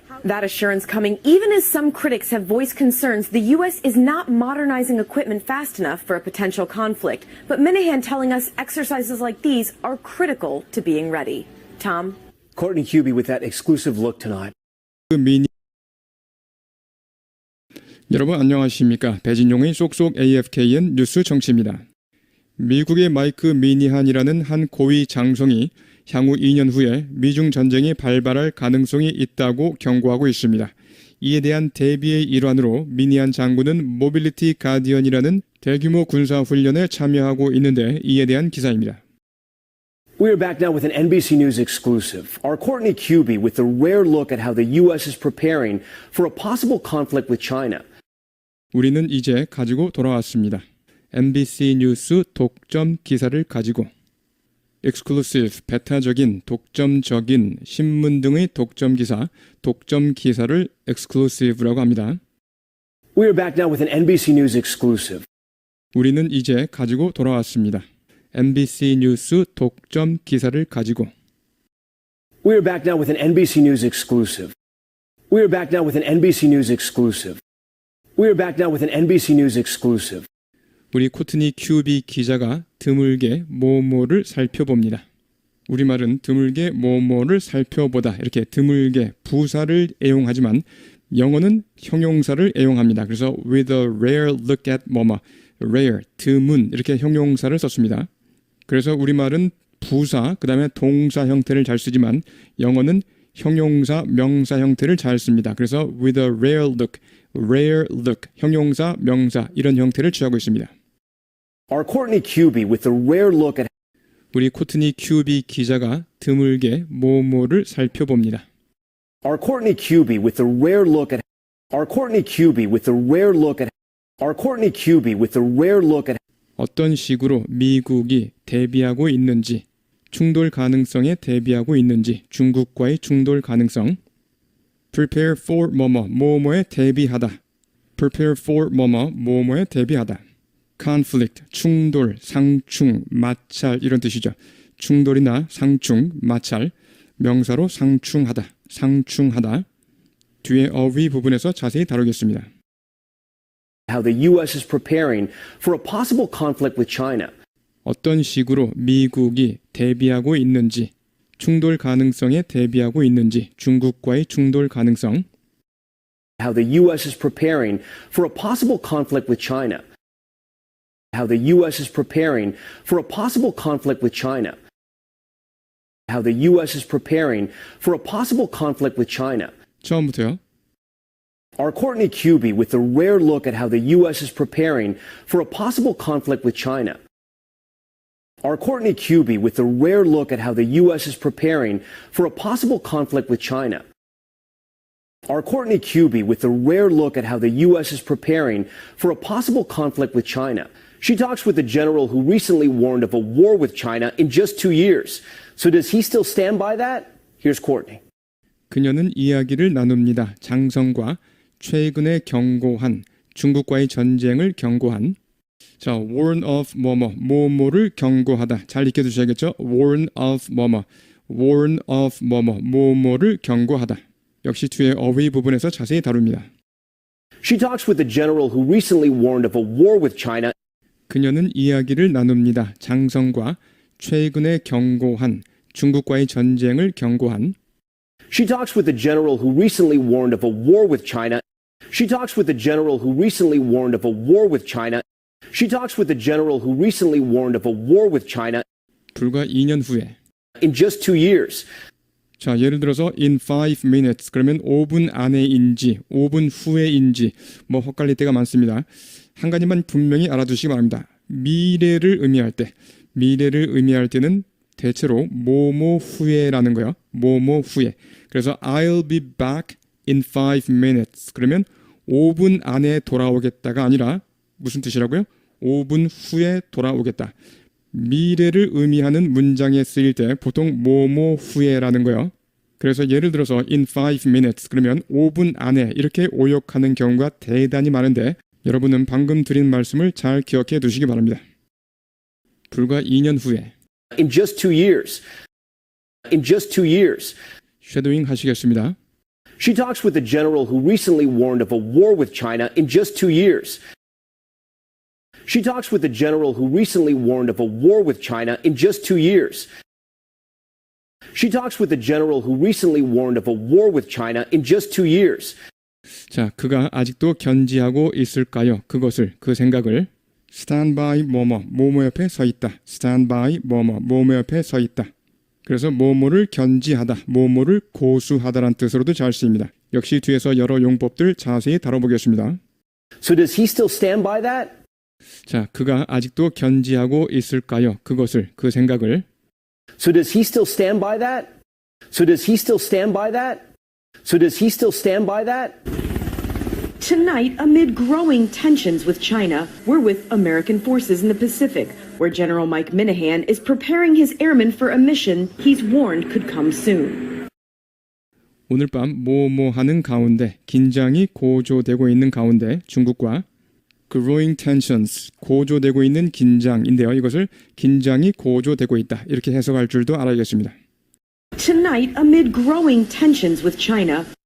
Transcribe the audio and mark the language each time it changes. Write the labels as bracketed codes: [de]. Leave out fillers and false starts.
[en] That assurance coming even as some critics have voiced concerns the U.S. is not modernizing equipment fast enough for a potential conflict. But Minihan telling us exercises like these are critical to being ready. Tom? Courtney Kube with that exclusive look tonight. [ko] 여러분 안녕하십니까? 배진용의 쏙쏙 AFKN 뉴스 정치입니다. 미국의 마이크 미니한이라는 한 고위 장성이 향후 2년 후에 미중 전쟁이 발발할 가능성이 있다고 경고하고 있습니다. 이에 대한 대비의 일환으로 미니한 장군은 모빌리티 가디언이라는 대규모 군사 훈련에 참여하고 있는데 이에 대한 기사입니다. [en] We are back now with an NBC News exclusive. Our Courtney Kube with a rare look at how the U.S. is preparing for a possible conflict with China. [ko] 우리는 이제 가지고 돌아왔습니다. NBC 뉴스 독점 기사를 가지고 exclusive, 베타적인, 독점적인 신문 등의 독점 기사를 exclusive라고 합니다. [en] We are back now with an NBC News exclusive. [ko] 우리는 이제 가지고 돌아왔습니다. NBC 뉴스 독점 기사를 가지고 [en] We are back now with an NBC News exclusive. We are back now with an NBC News exclusive. We are back now with an NBC News exclusive. [ko] 우리 코트니 큐비 기자가 드물게 뭐뭐를 살펴봅니다. 우리말은 드물게 뭐뭐를 살펴보다 이렇게 드물게 부사를 애용하지만 영어는 형용사를 애용합니다. 그래서 [en] with a rare look at [ko] 뭐뭐 rare, 드문 이렇게 형용사를 썼습니다. 그래서 우리말은 부사, 그 다음에 동사 형태를 잘 쓰지만 영어는 형용사, 명사 형태를 잘 습니다. 그래서 [en] with a rare look, [ko] 형용사, 명사 이런 형태를 취하고 있습니다. [en] Our Courtney Cubey with a rare look at [ko] 우리 코트니 큐비 기자가 드물게 뭐뭐를 살펴봅니다. [en] Our Courtney Cubey with a rare look at Our Courtney Cubey with a rare look at Our Courtney Cubey with a rare look at [ko] 어떤 식으로 미국이 대비하고 있는지, 충돌 가능성에 대비하고 있는지, 중국과의 충돌 가능성. [en] Prepare for [ko] 뭐뭐에 대비하다. Prepare for 뭐뭐에 대비하다. Conflict, 충돌, 상충, 마찰 이런 뜻이죠. 충돌이나 상충, 마찰, 명사로 상충하다, 상충하다. 뒤에 어휘 부분에서 자세히 다루겠습니다. [en] how the U.S. is preparing for a possible conflict with China. [ko] 어떤 식으로 미국이 대비하고 있는지, 충돌 가능성에 대비하고 있는지, 중국과의 충돌 가능성. [en] How the U.S. is preparing for a possible conflict with China. How the U.S. is preparing for a possible conflict with China. How the U.S. is preparing for a possible conflict with China. [ko] 처음부터요. [en] Our Courtney Cubey with a rare look at how the U.S. is preparing for a possible conflict with China. Our Courtney Cubey with a rare look at how the U.S. is preparing for a possible conflict with China. Our Courtney Cubey with a rare look at how the U.S. is preparing for a possible conflict with China. She talks with a general who recently warned of a war with China in just 2 years. So does he still stand by that? Here's Courtney. [ko] 그녀는 이야기를 나눕니다. 장성과 최근에 경고한 중국과의 전쟁을 경고한 자, [en] warn of [ko] 뭐뭐를 경고하다. 잘 익혀두셔야겠죠? [en] warn of warn of [ko] 뭐뭐를 경고하다. 역시 뒤에 어휘 부분에서 자세히 다룹니다. [en] She talks with a general who recently warned of a war with China. [ko] 그녀는 이야기를 나눕니다. 장성과 최근에 경고한 중국과의 전쟁을 경고한 [en] She talks with a general who recently warned of a war with China. She talks with a general who recently warned of a war with China. She talks with a general who recently warned of a war with China. [ko] 불과 2년 후에 [en] In just 2 years. [ko] 자, 예를 들어서 [en] in 5 minutes [ko] 그러면 5분 안에인지 5분 후에인지 뭐 헛갈릴 때가 많습니다. 한 가지만 분명히 알아두시기 바랍니다. 미래를 의미할 때는 대체로 뭐뭐 후에라는 거예요. 뭐뭐 후에. 그래서 [en] I'll be back in 5 minutes. [ko] 그러면 5분 안에 돌아오겠다가 아니라 무슨 뜻이라고요? 5분 후에 돌아오겠다. 미래를 의미하는 문장에 쓰일 때 보통 뭐뭐 후에라는 거예요. 그래서 예를 들어서 [en] in 5 minutes [ko] 그러면 5분 안에 이렇게 오역하는 경우가 대단히 많은데 여러분은 방금 드린 말씀을 잘 기억해 두시기 바랍니다. 불과 2년 후에 [en] In just 2 years. In just 2 years. [ko] 쉐도잉 하시겠습니다. [en] She talks with a general who recently warned of a war with China in just 2 years. She talks with a general who recently warned of a war with China in just 2 years. She talks with a general who recently warned of a war with China in just 2 years. [ko] 자, 그가 아직도 견지하고 있을까요? 그것을, 그 생각을 [en] stand by [ko] 뭐뭐 옆에 서 있다. [en] stand by [ko] 뭐뭐 옆에 서 있다. 그래서 뭐뭐를 견지하다, 뭐뭐를 고수하다란 뜻으로도 잘 쓰입니다. 역시 뒤에서 여러 용법들 자세히 다뤄보겠습니다. [en] So does he still stand by that? [ko] 자, 그가 아직도 견지하고 있을까요? 그것을, 그 생각을 [en] So does he still stand by that? So does he still stand by that? So does he still stand by that? Tonight, amid growing tensions with China, we're with American forces in the Pacific, where General Mike Minihan is preparing his airmen for a mission he's warned could come soon. [ko] 오늘 밤 뭐뭐 하는 가운데 긴장이 고조되고 있는 가운데 중국과 [en] growing tensions, [ko] 고조되고 있는 긴장인데요. 이것을 긴장이 고조되고 있다. 이렇게 해석할 줄도 알아야겠습니다. [en] Tonight, amid growing tensions with China,